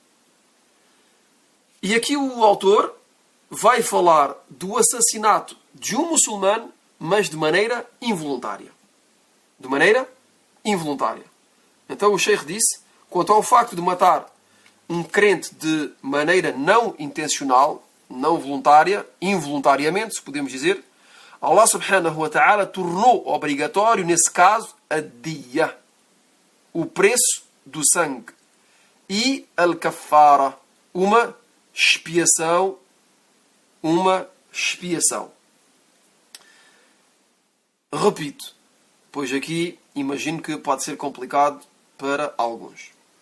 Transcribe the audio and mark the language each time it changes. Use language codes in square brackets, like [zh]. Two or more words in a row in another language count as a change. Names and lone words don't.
[pt] E aqui o autor vai falar do assassinato de um muçulmano, mas de maneira involuntária. De maneira involuntária. Então o Sheikh disse, quanto ao facto de matar um crente de maneira não intencional, não voluntária, involuntariamente, se podemos dizer, Allah [ar] سبحانه وتعالى [pt] tornou obrigatório, nesse caso, a diya, o preço do sangue, e al-kaffara, uma expiação. Repito, pois aqui imagino que pode ser complicado para alguns.